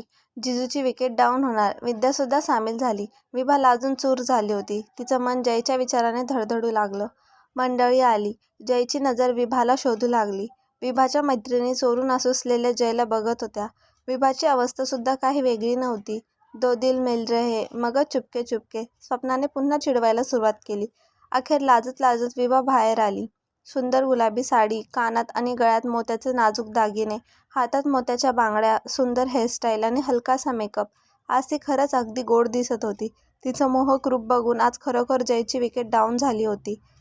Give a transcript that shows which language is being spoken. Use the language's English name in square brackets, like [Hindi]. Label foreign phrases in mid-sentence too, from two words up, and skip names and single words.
[Marathi] जिजूची [English] wicket down [Marathi] होणार. विद्यासुद्धा सामील झाली. विभा लाजून चूर झाली होती. तिचं मन जयच्या विचाराने धडधडू लागलं. मंडळी आली. जयची नजर विभाला शोधू लागली. विभाच्या मैत्रिणी चोरून आसुसलेल्या जयला बघत होत्या. विभाची अवस्थासुद्धा काही वेगळी नव्हती. [Hindi] 2 दिल मिल रहे मगर चुपके चुपके. [Marathi] स्वप्नाने पुन्हा चिडवायला सुरुवात केली. अखेर लाजत लाजत विभा बाहेर आली. सुंदर गुलाबी साडी, कानात आणि गळ्यात मोत्याचे नाजूक दागिने, हातात मोत्याच्या बांगड्या, सुंदर हेअरस्टाईल आणि हलकासा मेकअप. आज ती खरंच अगदी गोड दिसत होती. तिचं मोहक रूप बघून आज खरोखर जयची [English] wicket down [Marathi] झाली होती.